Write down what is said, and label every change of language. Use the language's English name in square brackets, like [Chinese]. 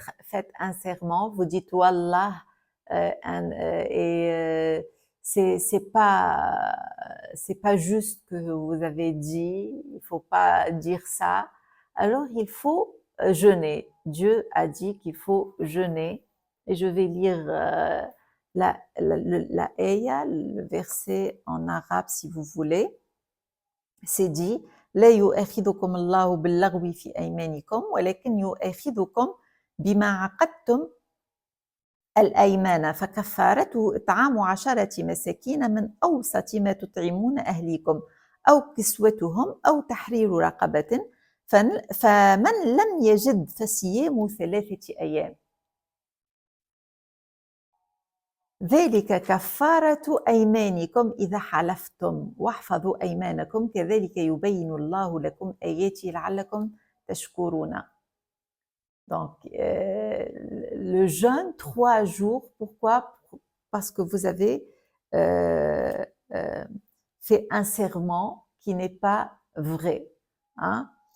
[French] faites un serment, vous dites Wallah, et c'est pas juste que vous avez dit, il faut pas dire ça. Alors il faut jeûner. Dieu a dit qu'il faut jeûner. Et je vais lire la ayah, le verset en arabe si vous voulez. [Arabic] C'est dit لا يؤاخذكم الله باللغو في أيمانكم ولكن يؤاخذكم بما عقدتم الأيمان فكفارته إطعام 10 مساكين من أوسط ما تطعمون أهليكم أو كسوتهم أو تحرير رقبة فمن لم يجد فصيام 3 أيام ذلك كفارة أيمانكم إذا حلفتم واحفظوا أيمانكم كذلك يبين الله لكم آياته لعلكم تشكرون. [French] Donc, le jeûne 3 jours, pourquoi? Parce que vous avez fait un serment qui n'est pas vrai. Hein?